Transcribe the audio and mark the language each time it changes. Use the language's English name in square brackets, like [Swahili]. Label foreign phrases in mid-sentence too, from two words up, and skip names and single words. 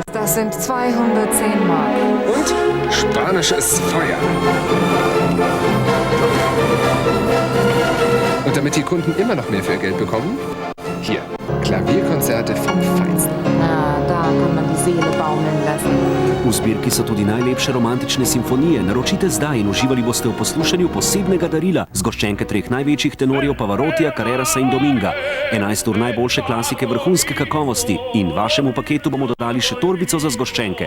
[German] Das sind 210 Mark. Und spanisches Feuer. Und damit die Kunden immer noch mehr für ihr Geld bekommen, hier, Klavierkonzerte vom Feinsten. Na, da kann man die Seele baumeln lassen. [Slovenian] V zbirki so tudi najlepše romantične simfonije. Naročite zdaj in uživali boste v poslušanju posebnega darila. Zgoščenke 3 največjih tenorjev Pavarotija, Carrerasa in Dominga. 11 ur najboljše klasike vrhunske kakovosti. In vašemu paketu bomo dodali še torbico za zgoščenke.